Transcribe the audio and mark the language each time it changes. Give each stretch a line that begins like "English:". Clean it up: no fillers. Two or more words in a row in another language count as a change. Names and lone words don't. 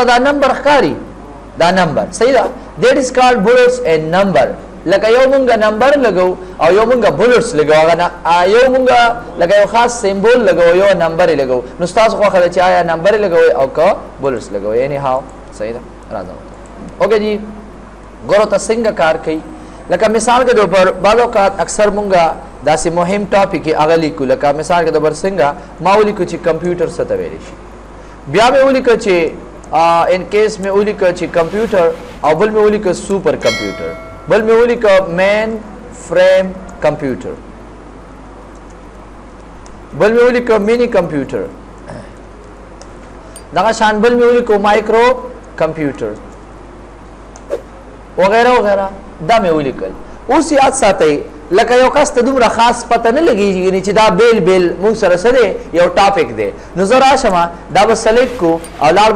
Pashto: دا نمبر ښکاری دا نمبر صحیح ده
English: that is called bullets and number
Pashto: لکه یو مونږه نمبر لګو او یو مونږه bullets لګو هغه یو مونږه لکه یو خاص سیمبول لګو یو نمبر لګو نو تاسو خو خلک چې آیا نمبر لګو او کا bullets لګو یعنی هاو صحیح ده راځو اوکے جی ګورو تاسو څنګه کار کوي لکه
Urdu: مثال کے طور پر
Pashto: بعض اوقات اکثر مونږه داسې مهم ټاپک هغه لیکو لکه
Urdu: مثال کے طور پر
Pashto: څنګه ما ولیکو چې کمپیوټر څه ته ویل شي بیا مې ولیکو چې
English: in case
Pashto: مې ولیکو چې کمپیوټر او بل مې ولیکو
English: super computer
Pashto: بل مې ولیکو
English: mainframe computer
Pashto: بل مې ولیکو
English: mini computer
Pashto: دغه شان بل مې ولیکو
English: micro computer
Urdu: وغیرہ وغیرہ
Pashto: دا مې ولیکل اوس یاد ساتئ لکه یو کس ته دومره خاص پته نه لګیږي چې دا بیل بیل مونږ سره سره یو ټاپک دی نو زه راشم دا به سلیکټ کو او لاړ به